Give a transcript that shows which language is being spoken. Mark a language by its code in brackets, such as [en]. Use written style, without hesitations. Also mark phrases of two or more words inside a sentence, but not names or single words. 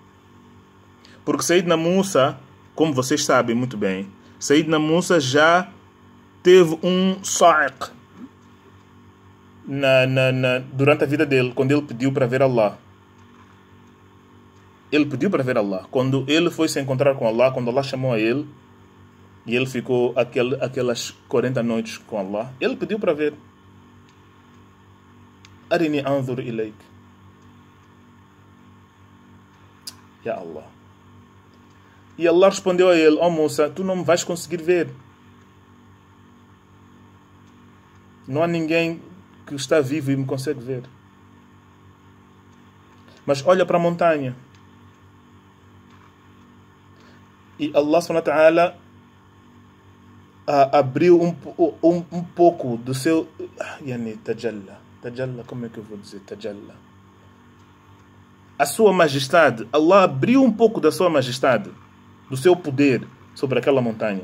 [pt] Porque Sayyidina Musa, como vocês sabem muito bem, Sayyidina Musa já teve um sa'iq durante a vida dele, quando ele pediu para ver Allah. Ele pediu para ver Allah. Quando ele foi se encontrar com Allah, quando Allah chamou a ele, e ele ficou aquelas 40 noites com Allah, ele pediu para ver. [ar] أرني أنظر إليك. يا الله. [pt] E Allah respondeu a ele: ó Musa, tu não me vais conseguir ver. Não há ninguém que está vivo e me consegue ver. Mas olha para a montanha. E [ar] الله سبحانه وتعالى [pt] abriu um pouco do seu [ar] يعني تجلى. [pt] Tajalla, como é que eu vou dizer? Tajalla. A sua majestade. Allah abriu um pouco da sua majestade, do seu poder sobre aquela montanha.